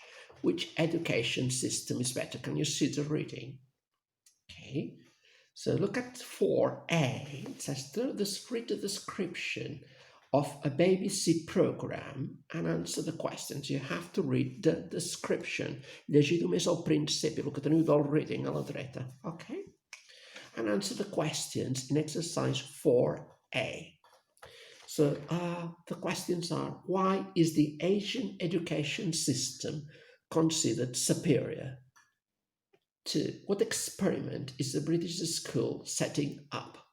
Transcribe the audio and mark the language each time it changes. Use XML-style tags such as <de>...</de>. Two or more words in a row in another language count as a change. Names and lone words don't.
<en>Which education system is better? Can you see the reading? Okay, so look at 4a. It says, read the description of a BBC program and answer the questions. You have to read the description.</en> <ca>Llegit més al principi, el que teniu del reading a la dreta.</ca> <en>Okay? And answer the questions in exercise 4a. So the questions are, why is the Asian education system considered superior? 2. What experiment is the British school setting up?</en>